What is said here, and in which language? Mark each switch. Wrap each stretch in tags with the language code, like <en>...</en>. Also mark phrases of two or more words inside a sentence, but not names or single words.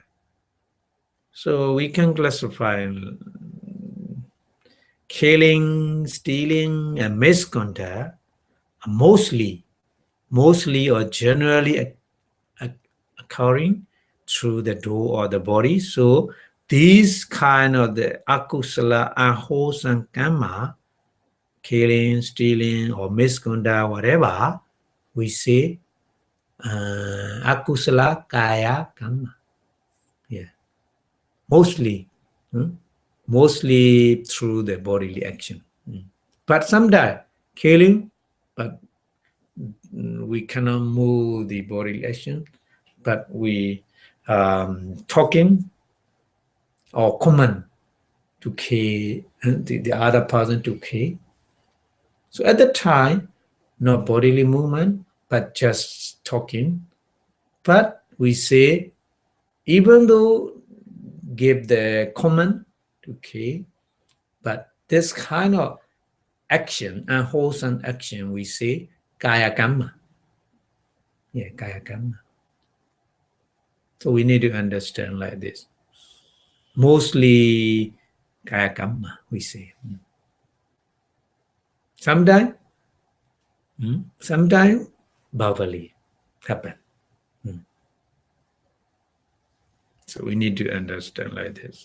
<en>So we can classify killing, stealing, and misconduct are mostly or generally occurring through the door or the body. So these kind of the akusala, unwholesome kamma, killing, stealing, or misconduct, whatever, we say</en> <pi>akusala kaya kamma.</pi> <en>Yeah, mostly through the bodily action. But sometimes killing, but we cannot move the bodily action, but we talking or command to kill the other person to kill. So at the time, not bodily movement, but just talking. But we say, even though give the command to kill, but this kind of action, unwholesome action, we say</en> <pi>kaya kamma. Yeah, kaya kamma.</pi> <en>So we need to understand like this. mostly</en> <pi>Kaya Kamma,</pi> <en>we say. Sometimes verbally happen. So we need to understand like this.</en>